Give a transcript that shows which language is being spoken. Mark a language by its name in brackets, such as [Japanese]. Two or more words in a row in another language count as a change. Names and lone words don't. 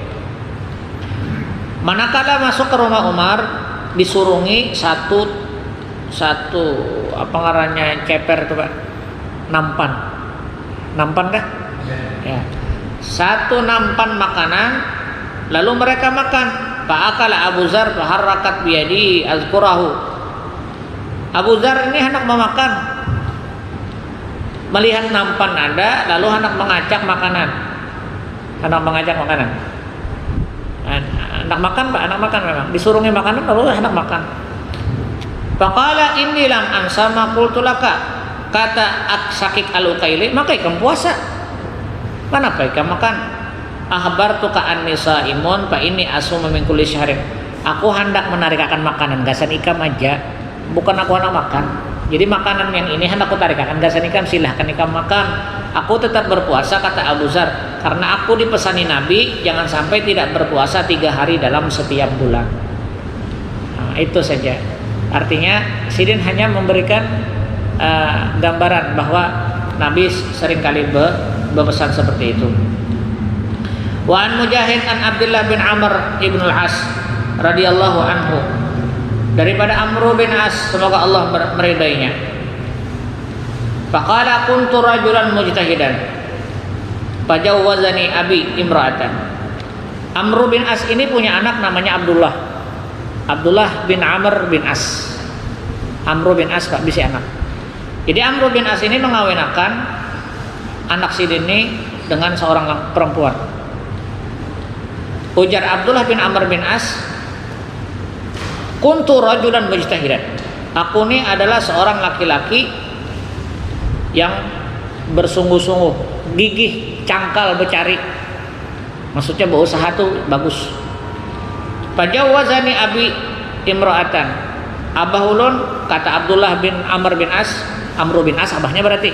[Banjar] Manakala masuk ke rumah Umar, disurungi satu apa ngarannya ceper tuh Pak, nampan kah? [Indonesian] Ya, satu nampan makanan. Lalu mereka makan. [Arabic] فأكل أبو ذر فحركت بيدي أذكره. [Indonesian] Abu Zar ini hendak memakan. Melihat nampan ada, lalu hendak mengajak makanan. Hendak makan Pak, hendak makan memang. Disuruhnya makanan lalu hendak makan. [Arabic] فقال إني لم أنس ما قلت لك. [Banjar] Kata Syakik Al-Uqaili, "Maka ikam puasa. Kenapa ikam makan?" [Arabic] أخبرتك أني صائم فإني أصوم من كل شهر. [Banjar] Aku hendak menarikakan makanan gasan ikam aja, bukan aku hendak makan. Jadi makanan yang ini hendak aku tarikakan gasan ikam, silahkan ikam makan. [Indonesian] Aku tetap berpuasa, kata Abu Zar, karena aku dipesani Nabi jangan sampai tidak berpuasa 3 hari dalam setiap bulan. Nah, itu saja. Artinya Sidin hanya memberikan gambaran bahwa Nabi seringkali berpesan seperti itu. [Arabic] وعن مجاهد عن عبد الله بن عمرو بن العاص رضي الله عنه, [Indonesian] daripada Amr bin As semoga Allah meridainya. [Arabic] فقال كنت رجلا مجتهدا فزوجني أبي امرأة. [Indonesian] Amr bin As ini punya anak namanya Abdullah bin Amr bin As. [Banjar] Amr bin As Pak bisi anak. [Indonesian] Jadi Amr bin As ini mengawinkan anak Sidin ini dengan seorang perempuan. Ujar Abdullah bin Amr bin As, [Arabic] كنت رجلا مجتهدا. [Indonesian] Aku ini adalah seorang laki-laki yang bersungguh-sungguh, gigih, cangkal bercari. Maksudnya berusaha tuh bagus. [Arabic] فزوجني أبي امرأة. [Banjar] Abah ulun, kata Abdullah bin Amr bin As, Amr bin As abahnya berarti.